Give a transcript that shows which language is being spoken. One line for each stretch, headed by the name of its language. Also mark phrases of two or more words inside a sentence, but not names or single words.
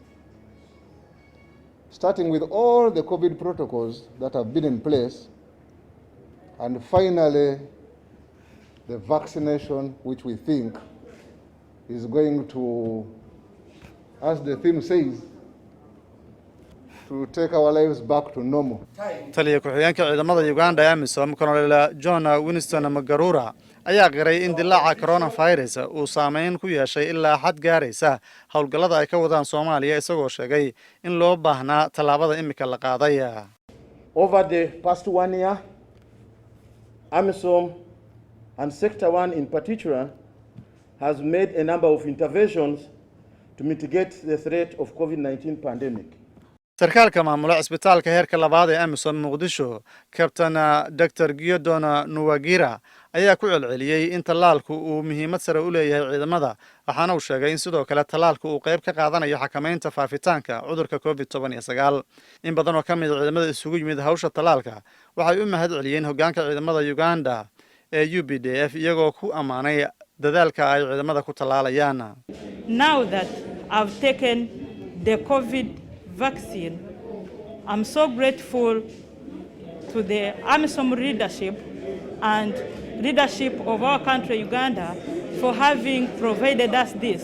English: starting with all the COVID protocols that have been in place, and finally the vaccination, which we think is going to, as the theme says, to take our lives back to normal.
Somali: taliya ku-xigeenka ciidamada Uganda ee AMISOM Colonel John Winston Magarura ayaa qiray in dilaaca coronavirus uu saameyn ku yeeshay ilaa xad gaaraysa howlgallada ay ka wadaan Soomaaliya isagoo sheegay in loo baahnaa tallaabada imika la qaaday.
English: Over the past 1 year, AMISOM and Sector 1 in particular has made a number of interventions to mitigate the threat of COVID-19 pandemic.
Somali: sarkaalka maamula cisbitaalka heerka labaad ee AMISOM Muqdisho Captain Dr. Gideon Nuwagira ayaa ku celceliyay in tallaalku uu muhiimad sare u leeyahay ciidamada waxaana uu sheegay in sidoo kale tallaalku uu qayb ka qaadanayo xakameynta faafitaanka cudurka COVID-19. in badan oo ka mid ah ciidamada isugu yimid hawsha tallaalka waxay u mahad celiyeen hoggaanka ciidamada Uganda ee UPDF iyagoo ku amaanay dadaalka ay ciidamada ku tallaalayaan.
English: Now that I've taken the COVID vaccine, I'm so grateful to the AMISOM leadership and leadership of our country, Uganda, for having provided us this.